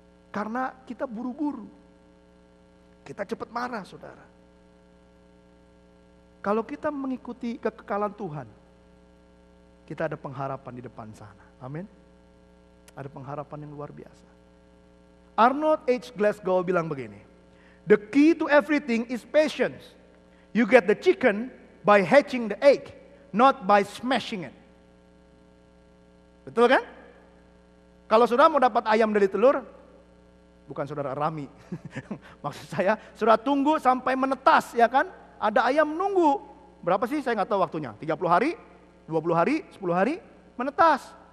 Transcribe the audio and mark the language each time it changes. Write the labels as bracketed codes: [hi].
[id] Karena kita buru-buru. Kita cepat marah, saudara. Kalau kita mengikuti kekekalan Tuhan, kita ada pengharapan di depan sana. Amin. Ada pengharapan yang luar biasa. Arnold H. [en] Glasgow [id] bilang begini, [en] the key to everything is patience. You get the chicken by hatching the egg, not by smashing it. [id] Betul kan? Kalau saudara mau dapat ayam dari telur, bukan saudara Rami. Maksud saya, saudara tunggu sampai menetas, ya kan? Ada ayam nunggu. Berapa sih? Saya nggak tahu waktunya. 30 hari, 20 hari, 10 hari, menetas.